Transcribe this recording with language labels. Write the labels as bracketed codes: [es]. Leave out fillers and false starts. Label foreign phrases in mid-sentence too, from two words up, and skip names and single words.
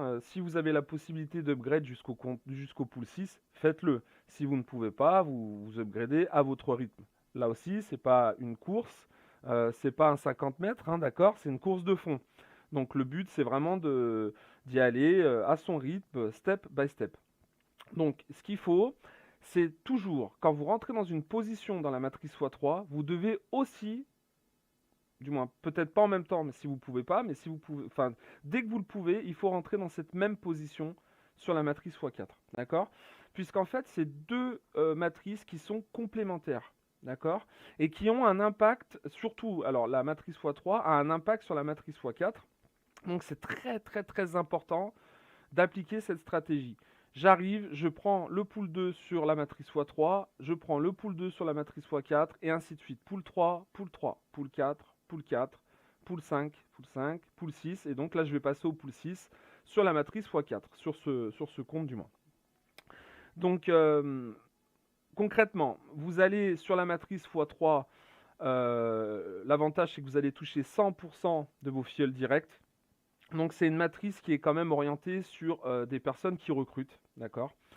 [fr] Si vous avez la possibilité d'upgrade jusqu'au pool 6, faites-le. Si vous ne pouvez pas, vous upgradez à votre rythme. Là aussi, c'est pas une course, c'est pas un 50 mètres, hein, d'accord? C'est une course de fond. Donc le but, c'est vraiment d'y aller à son rythme, [en] step by step. [fr] Donc ce qu'il faut, c'est toujours, quand vous rentrez dans une position dans la matrice x3, vous devez aussi, du moins peut-être pas en même temps, mais si vous pouvez pas, mais si vous pouvez, enfin, dès que vous le pouvez, il faut rentrer dans cette même position sur la matrice x4, d'accord? Puisqu'en fait, c'est deux matrices qui sont complémentaires, d'accord? Et qui ont un impact, surtout, alors la matrice x3 a un impact sur la matrice x4, donc c'est très très très important d'appliquer cette stratégie. J'arrive, je prends le pool 2 sur la matrice x3, je prends le pool 2 sur la matrice x4, et ainsi de suite. Pool 3, pool 3, pool 4, pool 4, pool 5, pool 5, pool 6, et donc là je vais passer au pool 6 sur la matrice x4, sur ce compte du moins. Donc concrètement, vous allez sur la matrice x3, l'avantage c'est que vous allez toucher 100% de vos filleuls directs. Donc c'est une matrice qui est quand même orientée sur des personnes qui recrutent, d'accord.